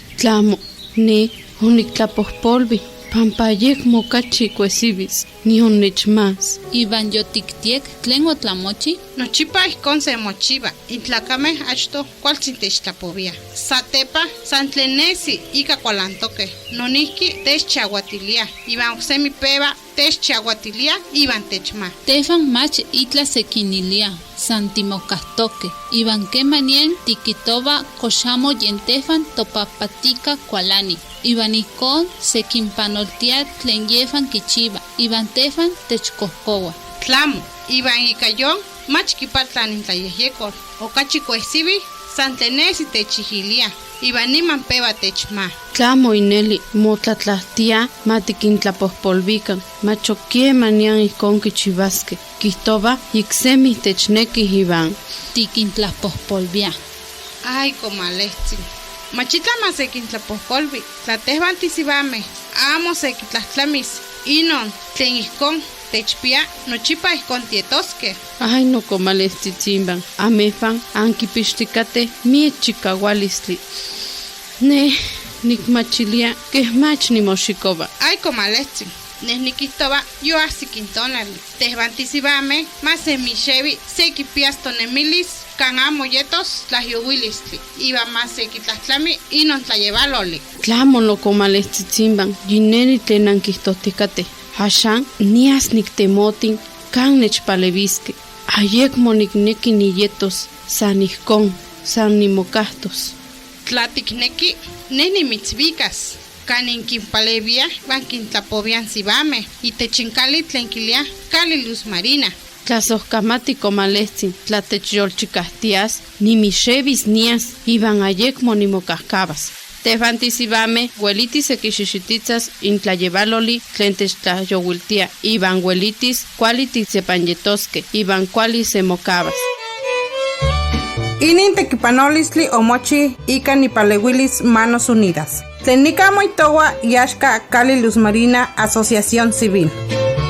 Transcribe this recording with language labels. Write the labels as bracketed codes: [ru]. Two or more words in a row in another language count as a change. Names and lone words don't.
[nah] Tlamo, ne onictlapohpolvi, pampayek mocachi cuesibis, ni onechmas. Iban yotiktiek, tlen otlamochi? Nochipa ihkon se mochiva, intlakame achto kualtzin techtlapovia. Satepa, santlenesi ika kualantoke, nonihki techchahuatilia, iban oksemi peva techchahuatilia, iban techma. Tefan mach itla sekinilia, santimokahtoke, iban kemanien tikitoba koshamo yentefan topapatika kualani. Iban ikon sekinpanoltia tlen yefan kichiva, iban tefan techkohkowa. Tlamo, iban ikayon, mach kipatlan intlayehyekol, okachi kuesibi, santlenesi techihilia, iban niman peva techma. Tlamo ineli, motlatlahtia matiquintlapohpolvican, machoquie manian icon kichivaske, quihtoba iksemi techneki iban. Tiquintlapohpolvia. Ay, comalexi. Machitla masequintlapohpolvi, tlatehvan tisibame, amo sequitlahtlamis, inon, tlen ihkon, techpia, nochipa ihkon tietoske. Ay, no comalestitzimban, amefan, ankipixticate, miechikawalistli. Ne, nikmachilia, kehmach nimoxikova. Ay, comalexi. Nesnikihtoba, yo asikintonali. Tehvan tisibame, masemixevi, sequipiastonemilis, kan amo yetos tlahyowilistli. Iba más sequitlahtlami, inon tlayevaloli. Tlamo no comalestitzimban, yineni tlen ankihtohticate. Hashan, nias niktemotin, kan nechpaleviske. Ayekmo nikneki niyetos, san ihkon, san nimokahtos. Tlatikneki, nenimitzvikas. Kanin kinpalevia, van kintlapovian sibame, y techinkali tlenkilia, kali luz marina. Tlasohkamati comalestzin, tlatechyolchikahtias, nimixevis nias, iban ayekmo nimokahkabas. Tehvan tisibame, huelitis sekixixititzas, intlayevaloli, tlen techtlayowiltia, iban huelitis, kuali titzepanyetoske, iban kuali semokabas. Inin tekipanolistli omochi ika nipalewilis Manos Unidas. Tlen nika moitowa yaxka Kali Luz Marina Asociación Civil.